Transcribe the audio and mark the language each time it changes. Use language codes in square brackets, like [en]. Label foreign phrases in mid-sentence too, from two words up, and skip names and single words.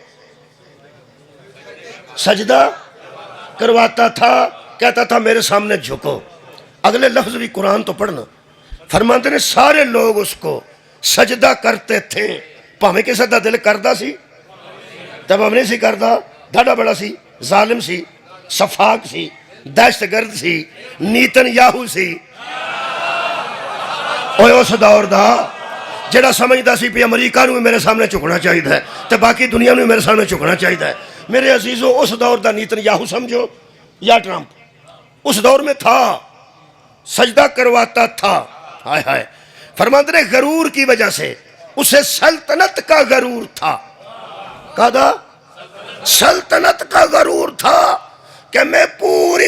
[ur] سجدہ کرواتا تھا کہتا تھا میرے سامنے جھکو اگلے لفظ بھی قرآن تو پڑھنا فرماتے نے سارے لوگ اس کو سجدہ کرتے تھے [pa] پاویں کسے دا دل کردا سی تب ہم نہیں سی کردا ڈاڈا بڑا سی ظالم سی صفاق سی دہشت گرد سی نیتن یاہو سی اوہ اس دور دا جڑا سمجھدا سی پہ امریکہ نو میرے سامنے چکنا چاہیے ہے تے باقی دنیا نو میرے سامنے چکنا چاہیے ہے میرے عزیزو اس دور دا نیتن یاہو سمجھو [ur] یا ٹرمپ اس دور میں تھا سجدہ کرواتا تھا ہائے ہائے فرماتے نے غرور کی وجہ سے اسے سلطنت کا غرور تھا کہا سلطنت کا غرور تھا کہ میں پوری